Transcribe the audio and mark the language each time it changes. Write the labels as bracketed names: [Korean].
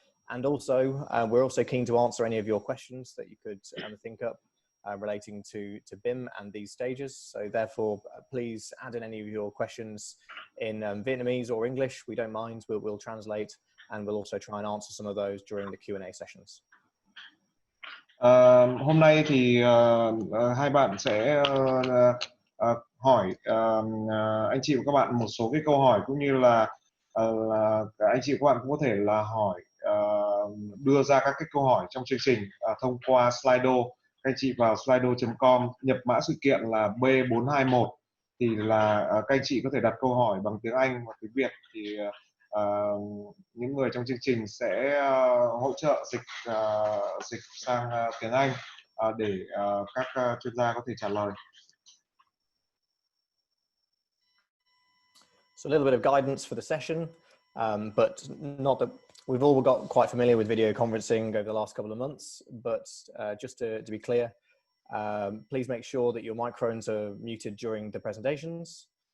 [English] And also, we're also keen to answer any of your questions that you could think up relating to BIM and these stages. So therefore, please add in any of your questions in Vietnamese or English. We don't mind, we'll translate, and we'll also try and answer some of those during the Q&A sessions. [Vietnamese] Hôm nay thì hai bạn sẽ hỏi anh chị và các bạn một số cái câu hỏi, cũng như là anh chị và các bạn cũng có thể là hỏi đưa ra các cái câu hỏi trong chương trình thông qua Slido. Các anh chị vào slido.com nhập mã sự kiện là B421 thì là các anh chị có thể đặt câu hỏi bằng tiếng Anh hoặc tiếng Việt, thì những người trong chương trình sẽ hỗ trợ dịch sang tiếng Anh để các chuyên gia có thể trả lời. [English] So a little bit of guidance for the session, but not that we've all got quite familiar with video conferencing over the last couple of months, but just to be clear, please make sure that your microphones are muted during the presentations.